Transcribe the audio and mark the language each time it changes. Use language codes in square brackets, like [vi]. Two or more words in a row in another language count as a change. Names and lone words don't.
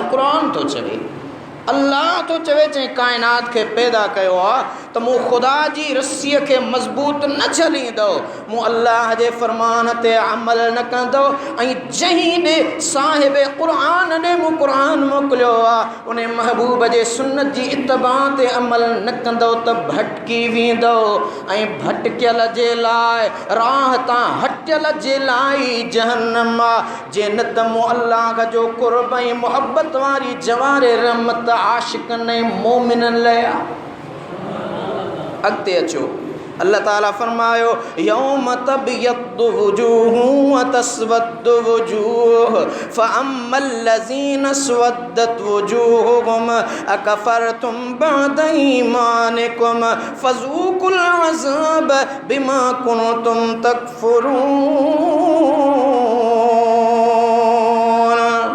[sd] क़ुरान थो चवे, अल्लाह तो चवे चई कायनात के पैदा कयो आ तो मूं खुदा जी रस्सीअ खे मज़बूत न छॾींदो, मूं अल्लाह जे फ़रमान ते अमल न कंदो ऐं जहीं ॾे साहिब क़ुरान ॾे मूं क़ुरान मोकिलियो आहे उन महबूब जे सुन्नत जी इत्तबा ते अमल न कंदो त भटकी वेंदो ऐं भटकियल जे लाइ राह तां हटियल जे लाइ जहन्नम आहे। जे न त मूं अल्लाह जो क़ुर्ब ऐं मुहबत वारी जवारे रहमत आशिक़नि ऐं मोमिननि लाइ आहे। अॻिते अचो, अल्लाह ताला फरमायो [ar] يوم تبيض وجوه وتسود وجوه فأما الذين اسودت وجوههم أكفرتم بعد إيمانكم فذوقوا العذاب بما كنتم تكفرون.